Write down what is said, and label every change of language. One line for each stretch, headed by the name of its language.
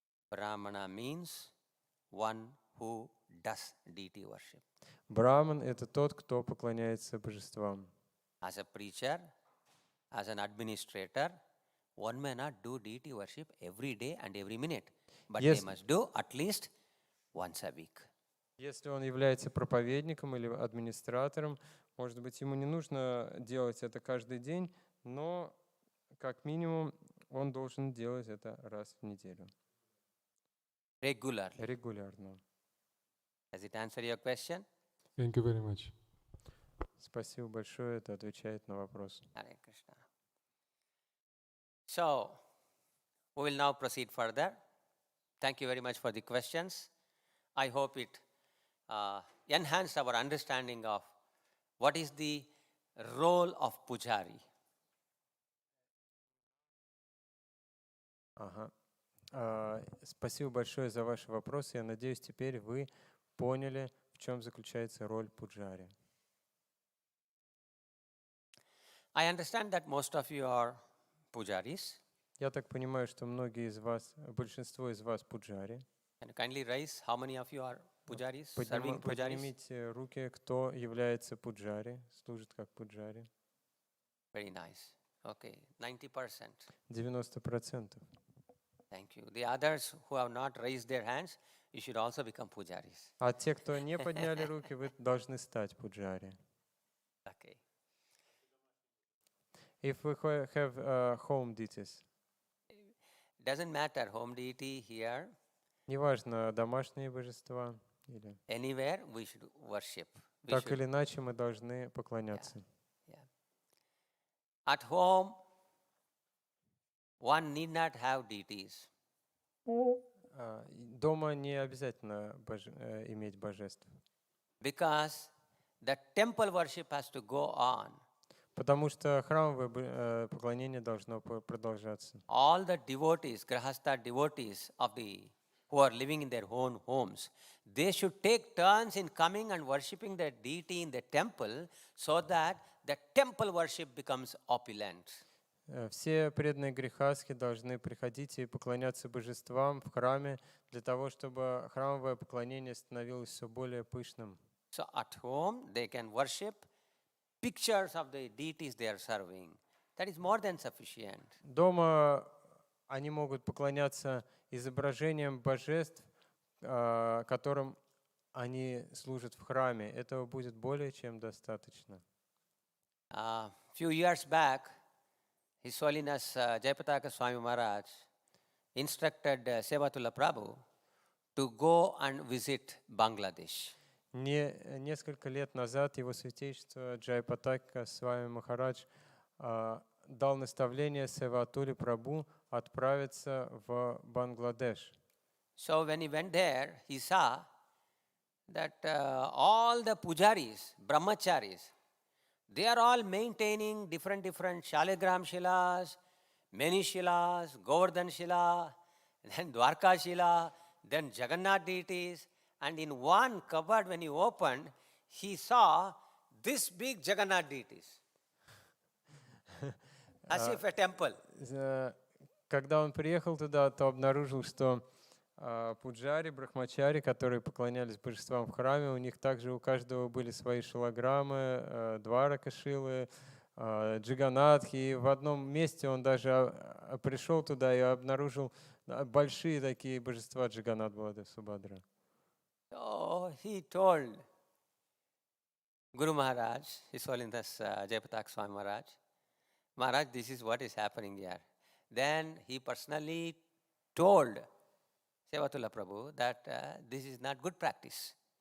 English: Brahmana means one who does deity worship.
Russian: Браман — это тот, кто поклоняется божествам.
English: As a preacher, as an administrator, one may not do deity worship every day and every minute, but they must do at least once a week.
Russian: Если он является проповедником или администратором, может быть, ему не нужно делать это каждый день, но как минимум он должен делать это раз в неделю.
English: Regularly.
Russian: Регулярно.
English: Does it answer your question? Thank you very much.
Russian: Спасибо большое, это отвечает на вопрос.
English: Hare Krishna. So, we will now proceed further. Thank you very much for the questions. I hope it enhanced our understanding of what is the role of pujari.
Russian: Ага. Спасибо большое за ваши вопросы. Я надеюсь, теперь вы поняли, в чем заключается роль пуджари.
English: I understand that most of you are pujaris.
Russian: Я так понимаю, что многие из вас, большинство из вас пуджари.
English: Can you kindly raise how many of you are pujaris, serving pujaris?
Russian: Поднимите руки, кто является пуджари, служит как пуджари.
English: Very nice. Okay, 90%.
Russian: 90%.
English: Thank you. The others who have not raised their hands, you should also become pujaris.
Russian: А те, кто не подняли руки, вы должны стать пуджари.
English: Okay. If we have home deities, Doesn't matter, home deity here,
Russian: неважно, домашние божества или
English: anywhere we should worship. We
Russian: так
English: should-
Russian: или иначе мы должны поклоняться.
English: yeah. At home, one need not have deities.
Russian: Дома не обязательно иметь божеств,
English: Because the temple worship has to go on.
Russian: потому что храмовое поклонение должно продолжаться.
English: All the devotees, grahastha devotees who are living in their own homes, they should take turns in coming and worshipping their deity in the temple so that the temple worship becomes opulent.
Russian: Все преданные грехастхи должны приходить и поклоняться божествам в храме для того, чтобы храмовое поклонение становилось все более пышным.
English: So at home, they can worship pictures of the deities they are serving. That is more than sufficient.
Russian: Дома они могут поклоняться изображениям божеств, которым они служат в храме. Этого будет более чем достаточно.
English: Few years back, His Holiness Jayapataka Swami Maharaj instructed Sevatula Prabhu to go and visit Bangladesh.
Russian: Несколько лет назад его святейшество Джайпатака Свами Махарадж дал наставление Севатуле Прабху отправиться в Бангладеш.
English: So when he went there, he saw that all the pujaris, brahmacharis, they are all maintaining different shalagram-shilas, many shilas, Govardhan shila, then Dwarka shila, then Jagannath deities. And in one cupboard, when he opened, he saw this big Jagannath deities, as if a temple.
Russian: Когда он приехал туда, то обнаружил, что пуджари, брахмачари, которые поклонялись божествам в храме, у них также у каждого были свои шалаграмы, дваракашилы, джиганатхи. И в одном месте он даже пришел туда и обнаружил большие такие божества Джиганат Баладев Субхадра.
English: So he told Guru Maharaj, His Holiness Jayapataka Swami Maharaj, Maharaj, this is what is happening here. Then he personally told Sevatula Prabhu that this is not good practice.